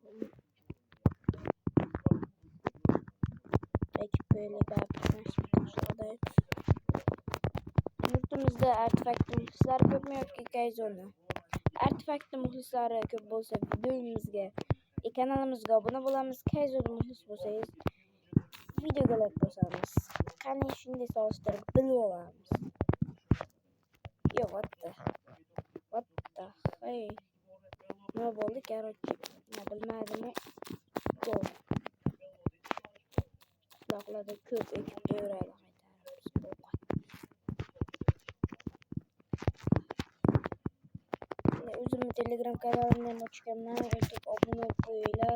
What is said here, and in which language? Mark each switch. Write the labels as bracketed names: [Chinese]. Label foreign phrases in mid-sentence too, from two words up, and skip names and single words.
[Uzbek] Aytib qo'yaylik, bari yurtimizda artefakt muxlislari ko'pmi yoki kayzoni? Artefakt muxlislari ko'p bo'lsa videomizga, kanalimizga obuna bo'lamiz. Kayzoni muxlis bo'lsangiz videoga like bosamiz. Qani shunday solishtirib bilib olamiz. [English] Yo, what the hey. [Uzbek] Nima bo'ldi? Короче, bilmadim. Qishloqlarda ko'p ekib yuradi o'zimni Telegram kanalimni ochganman, YouTube obuna qo'yinglar.